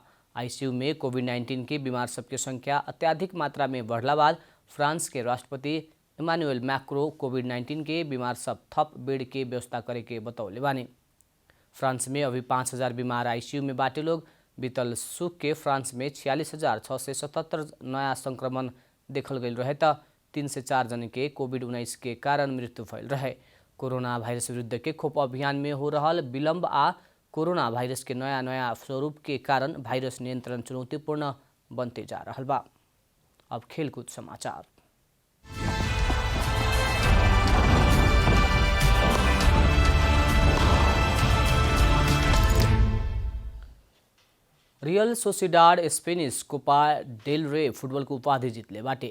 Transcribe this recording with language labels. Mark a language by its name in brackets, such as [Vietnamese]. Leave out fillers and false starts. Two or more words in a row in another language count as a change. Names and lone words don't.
[Bhojpuri] आईसीयू में कोविड-19 के बीमार सबके संख्या अत्याधिक मात्रा में बढ़ला बाद फ्रांस के राष्ट्रपति इमानुएल मैक्रो कोविड-19 के बीमार सब थप बेड के व्यवस्था करे के बतौले बानी। फ्रांस में अभी 5,000 बीमार आईसीयू में बाटे लोग। बीतल सुख के फ्रांस में 46,677 नया संक्रमण देखल गई रहे त 3 से 4 जन के कोविड-19 के कारण मृत्यु भइल रहे। कोरोना भाइरस विरुद्ध के खोप अभियान में हो रहल विलम्ब आ कोरोना भाइरस के नया स्वरूप के कारण भाइरस नियंत्रण चुनौतीपूर्ण बनते जा रहल बा। अब खेलकूद समाचार। रियल सोसिडाड स्पेनिश कोपा डेल रे फुटबॉल को उपाधि जीतले बाटे।